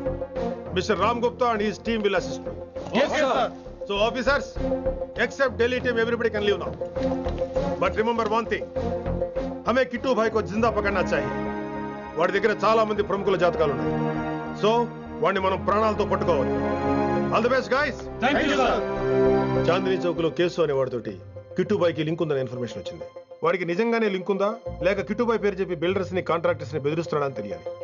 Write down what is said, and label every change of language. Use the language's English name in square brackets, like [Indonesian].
[English] Mister Ram Gupta and his team will assist me. Yes, sir. So officers, except Delhi team, everybody can leave now. But remember one thing. [Hindi] हमें किट्टू भाई को जिंदा पकड़ना चाहिए. [Telugu] వాడి దగ్గర చాలా మంది ప్రముఖుల జాతకాలు ఉన్నాయి. సో వాడిని మనం ప్రాణాలతో పట్టుకోవాలి. [English] All the best guys. [Telugu] Thank you sir. Chandni Chowk లో కేసు అనే వాడితోటి కిట్టుబాయికి లింక్ ఉందని ఇన్ఫర్మేషన్ వచ్చింది. వాడికి నిజంగానే లింక్ ఉందా లేక కిట్టుబాయి పేరు చెప్పి బిల్డర్స్ ని కాంట్రాక్టర్స్ ని బెదిరిస్తున్నాడని తెలియాలి.